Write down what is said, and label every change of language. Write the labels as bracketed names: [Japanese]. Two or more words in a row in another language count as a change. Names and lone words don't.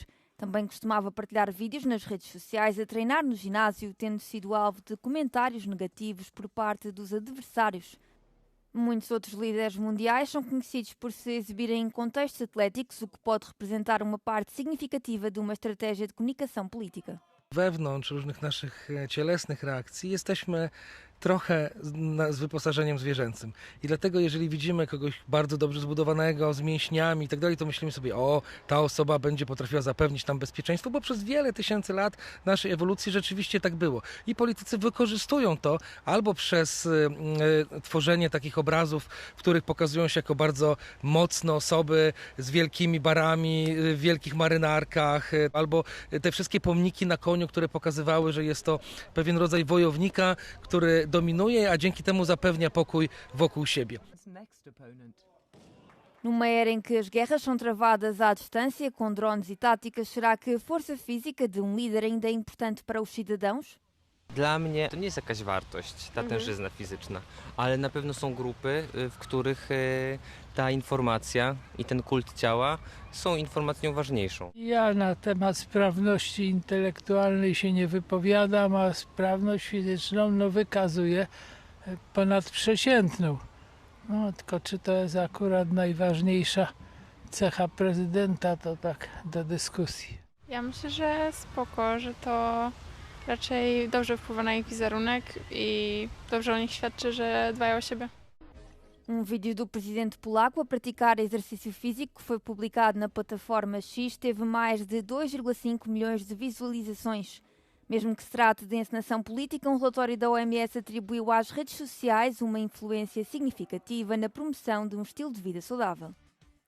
[Portuguese] Também costumava partilhar vídeos nas redes sociais a treinar no ginásio, tendo sido alvo de comentários negativos por parte dos adversários. Muitos outros líderes mundiais são conhecidos por se exibirem em contextos atléticos, o que pode representar uma parte significativa de uma estratégia de comunicação política. [Polish] Wewnątrz różnych naszych cielesnych reakcji jesteśmy trochę z wyposażeniem zwierzęcym. I dlatego jeżeli widzimy kogoś bardzo dobrze zbudowanego, z mięśniami i tak dalej, to myślimy sobie, o, ta osoba będzie potrafiła zapewnić nam bezpieczeństwo, bo przez wiele tysięcy lat naszej ewolucji rzeczywiście tak było. I politycy wykorzystują to albo przez tworzenie takich obrazów, w których pokazują się jako bardzo mocne osoby z wielkimi barami, w wielkich marynarkach, albo te wszystkie pomniki na koniu, które pokazywały, że jest to pewien rodzaj wojownika, który dominuje, a dzięki temu zapewnia pokój wokół siebie. [Portuguese] Numa era em que as guerras são travadas à distância, com drones e táticas, será que a força física de líder ainda é importante para os cidadãos? [Polish] Dla mnie to nie jest jakaś wartość, ta tężyzna fizyczna, ale na pewno są grupy, w których ta informacja i ten kult ciała są informacją ważniejszą. Ja na temat sprawności intelektualnej się nie wypowiadam, a sprawność fizyczną wykazuję ponadprzeciętną. No, tylko czy to jest akurat najważniejsza cecha prezydenta, to tak do dyskusji. Ja myślę, że spoko, że to raczej dobrze wpływa na ich wizerunek i dobrze o nich świadczy, że dbają o siebie. [Portuguese] Vídeo do presidente polaco a praticar exercício físico que foi publicado na plataforma X teve mais de 2,5 milhões de visualizações. Mesmo que se trate de encenação política, um relatório da OMS atribuiu às redes sociais uma influência significativa na promoção de um estilo de vida saudável.